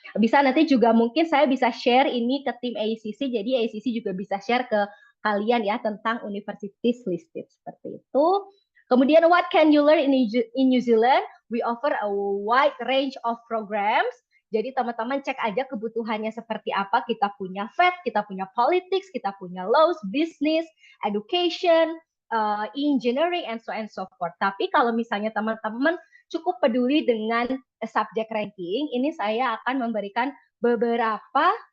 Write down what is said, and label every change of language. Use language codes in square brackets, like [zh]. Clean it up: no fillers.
[id] Bisa nanti juga mungkin saya bisa share ini ke tim AECC, jadi AECC juga bisa share ke kalian ya tentang universities listed seperti itu. Kemudian [en] what can you learn in New Zealand? We offer a wide range of programs. [id] Jadi teman-teman cek aja kebutuhannya seperti apa. Kita punya FED, kita punya politics, kita punya laws, business, education, engineering, [en] and so forth. [id] Tapi kalau misalnya teman-teman cukup peduli dengan subject ranking, ini saya akan memberikan beberapa